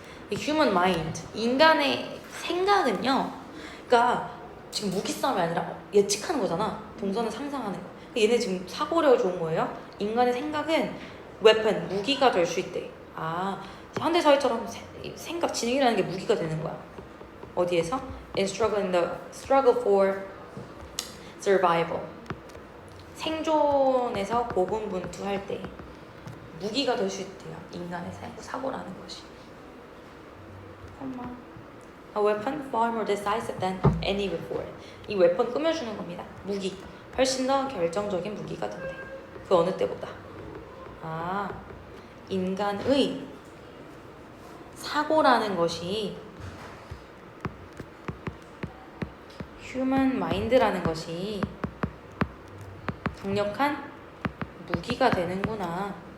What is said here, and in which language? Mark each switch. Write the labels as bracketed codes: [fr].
[ko] 이 human mind, 인간의 생각은요. 그러니까 지금 무기 싸움이 아니라 예측하는 거잖아. 동선을 상상하는 거. 얘네 지금 사고력이 좋은 거예요. 인간의 생각은 weapon, 무기가 될 수 있대. 아, 현대 사회처럼 생각, 지능이라는 게 무기가 되는 거야. 어디에서? [en] in the struggle for survival. [ko] 생존에서 고군분투할 때 무기가 될 수 있대요. 인간의 사고라는 것이. [en] A weapon far more decisive than any before. [ko] 이 웨폰 꾸며주는 겁니다. 무기. 훨씬 더 결정적인 무기가 된대. 그 어느 때보다. 아, 인간의 사고라는 것이 human mind라는 것이 강력한 무기가 되는구나.